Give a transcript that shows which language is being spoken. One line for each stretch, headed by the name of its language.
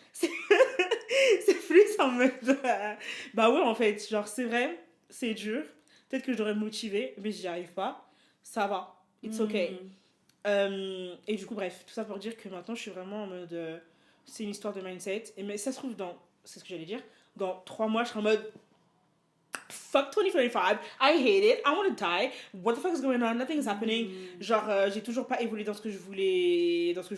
French: C'est plus en mode, bah ouais, en fait, genre, c'est vrai, c'est dur. Peut-être que je devrais me motiver, mais j'y arrive pas. Ça va,
English: it's okay.
French: Et du coup, bref, tout ça pour dire que maintenant, je suis vraiment en mode. C'est une histoire de mindset. Mais ça se trouve c'est ce que j'allais dire. Dans 3 mois, je serai en mode.
English: Fuck 2025, I hate it, I want to die. What the fuck is going on? Nothing is happening.
French: Genre, j'ai toujours pas évolué dans ce que je voulais.